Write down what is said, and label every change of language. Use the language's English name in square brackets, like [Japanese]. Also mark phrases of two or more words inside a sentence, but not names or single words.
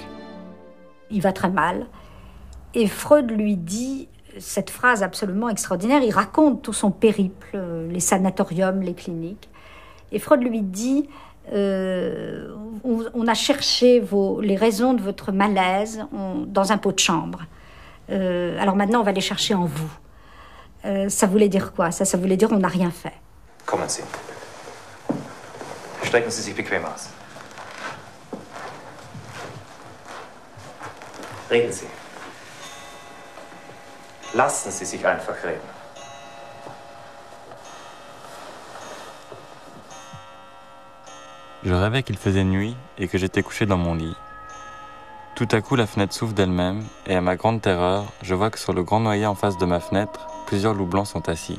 [French] Il va très mal et Freud lui dit cette phrase absolument extraordinaire, il raconte tout son périple, les sanatoriums, les cliniques. Et Freud lui dit, on a cherché les raisons de votre malaise dans un pot de chambre. Alors maintenant, on va les chercher en vous. Ça voulait dire quoi ? Ça voulait dire on n'a rien fait. [German] Kommen Sie. Strecken Sie sich bequem aus. Reden Sie. Lassen Sie sich einfach reden. [French] Je rêvais qu'il faisait nuit et que j'étais couché dans mon lit. Tout à coup, la fenêtre s'ouvre d'elle-même et à ma grande terreur, je vois que sur le grand noyer en face de ma fenêtre, plusieurs loups blancs sont assis.